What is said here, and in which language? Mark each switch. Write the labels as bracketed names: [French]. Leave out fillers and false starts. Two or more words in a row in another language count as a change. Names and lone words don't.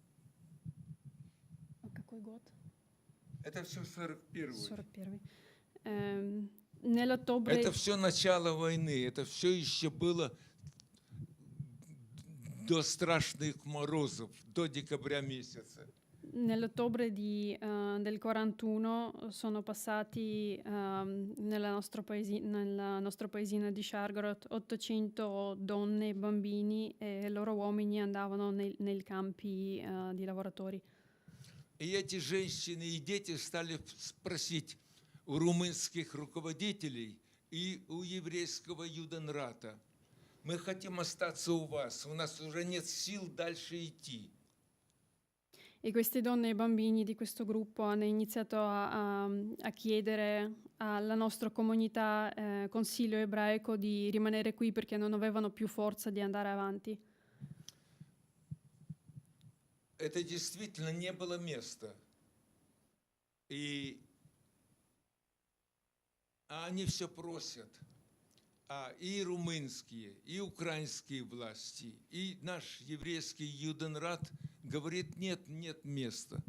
[Russian] Какой год? Это все 41-й. [Italian] 41. Nell'ottobre [Russian] Это все начало войны, это все еще было до страшных морозов, до декабря месяца. [Italian] Nell'ottobre del 41 sono passati nella nostra paesina di Shargorod 800 donne e bambini e i loro uomini andavano nei campi di lavoratori. [Russian] И эти женщины и дети стали просить у румынских руководителей и у еврейского Юденрата: мы хотим остаться у вас, у нас уже нет сил дальше идти. [Italian] E queste donne e bambini di questo gruppo hanno iniziato a chiedere alla nostra comunità, consiglio ebraico, di rimanere qui perché non avevano più forza di andare avanti. [Russian] Это действительно не было места. И они все просят. И румынские, и украинские власти, и наш еврейский Юденрат говорит: нет, нет места.